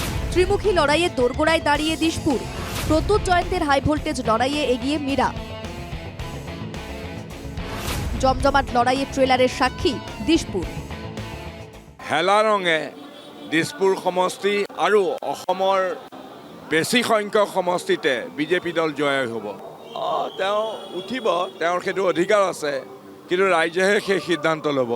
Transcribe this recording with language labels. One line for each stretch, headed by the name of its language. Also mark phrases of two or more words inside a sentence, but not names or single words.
Bangla: ত্রিমুখী লড়াইয়ে দোরগোড়ায় দাঁড়িয়ে দিশপুর। প্রদ্যুৎ জয়ন্তের
English: high voltage
Bangla: লড়াইয়ে এগিয়ে মীরা। জমজমাট লড়াইয়ে ট্রেলারের সাক্ষী দিশপুর।
Assamese: হেলা ৰঙে দিশপুৰ সমষ্টি আৰু অসমৰ বেছি সংখ্যক সমষ্টিতে বিজেপি দল জয় হ'ব। তেওঁ উঠিব, তেওঁৰ সেইটো অধিকাৰ আছে, কিন্তু ৰাইজেহে সেই সিদ্ধান্ত ল'ব।